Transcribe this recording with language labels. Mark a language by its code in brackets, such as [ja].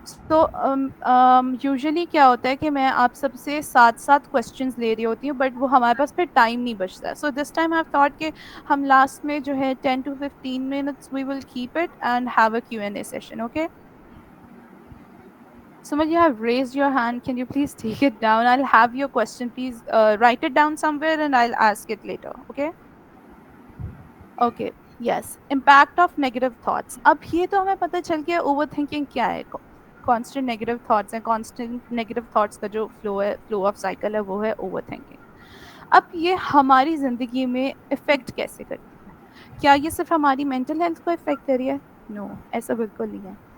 [hi] तो यूजुअली क्या होता है कि मैं आप सबसे सात सात क्वेश्चंस ले रही होती हूँ, बट वो हमारे पास फिर टाइम नहीं बचता है। [en] so this time I have thought [hi] कि हम लास्ट में जो है [en] 10 to 15 minutes we will keep it and have a Q&A session, [hi] okay? [en] Sumit, you have raised your hand. Can you please take it down? I'll have your question. Please write it down somewhere and I'll ask it later. Okay? Okay. Yes. Impact of negative thoughts. [hi] अब ये तो हमें पता चल गया over thinking क्या है। Constant negative thoughts हैं, कांस्टेंट नेगेटिव थॉट्स का जो फ्लो ऑफ साइकिल है वो है ओवर थिंकिंग। अब ये हमारी ज़िंदगी में इफ़ेक्ट कैसे करती है? क्या ये सिर्फ हमारी मेंटल हेल्थ को इफ़ेक्ट कर रही है? नो, ऐसा बिल्कुल नहीं है।